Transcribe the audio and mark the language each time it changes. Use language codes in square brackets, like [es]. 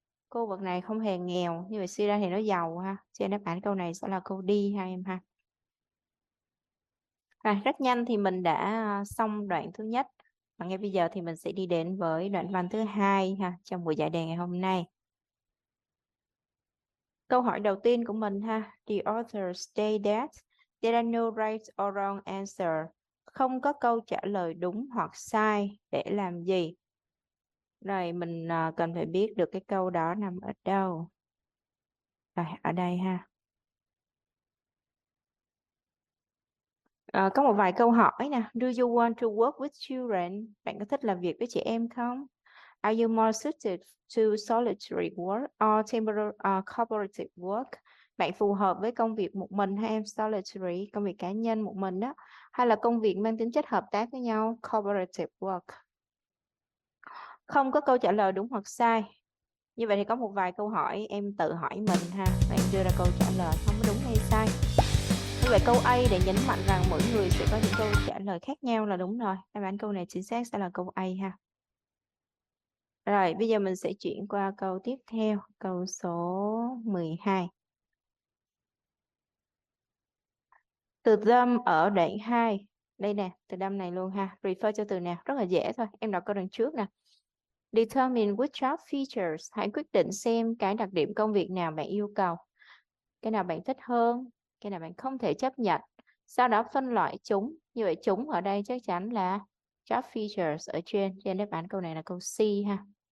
[vi] Khu vực này không hề nghèo, như vậy suy ra thì nó giàu ha. Cho nên đáp án câu này sẽ là câu D ha em ha. Rồi, rất nhanh thì mình đã xong đoạn thứ nhất. Và ngay bây giờ thì mình sẽ đi đến với đoạn văn thứ hai ha trong buổi giải đề ngày hôm nay. Câu hỏi đầu tiên của mình ha. [en] The author stated that there are no right or wrong answer. [vi] Không có câu trả lời đúng hoặc sai để làm gì? Rồi mình cần phải biết được cái câu đó nằm ở đâu. Rồi ở đây ha. Có một vài câu hỏi nè. [en] Do you want to work with children? [vi] Bạn có thích làm việc với trẻ em không? [en] Are you more suited to solitary work or cooperative work? [vi] Bạn phù hợp với công việc một mình hay em solitary, công việc cá nhân một mình đó, hay là công việc mang tính chất hợp tác với nhau, cooperative work? Không có câu trả lời đúng hoặc sai. Như vậy thì có một vài câu hỏi em tự hỏi mình ha, và em đưa ra câu trả lời không có đúng hay sai. Như vậy câu A để nhấn mạnh rằng mỗi người sẽ có những câu trả lời khác nhau là đúng rồi. Đáp án câu này chính xác sẽ là câu A ha. Rồi, bây giờ mình sẽ chuyển qua câu tiếp theo, câu số 12. Từ đâm ở đoạn 2. Đây nè, từ đâm này luôn ha. Refer cho từ nào? Rất là dễ thôi. Em đọc câu đằng trước nè. [en] Determine which job features. [vi] Hãy quyết định xem cái đặc điểm công việc nào bạn yêu cầu. Cái nào bạn thích hơn, cái nào bạn không thể chấp nhận. Sau đó phân loại chúng. Như vậy chúng ở đây chắc chắn là job features ở trên đáp án câu này là câu C ha.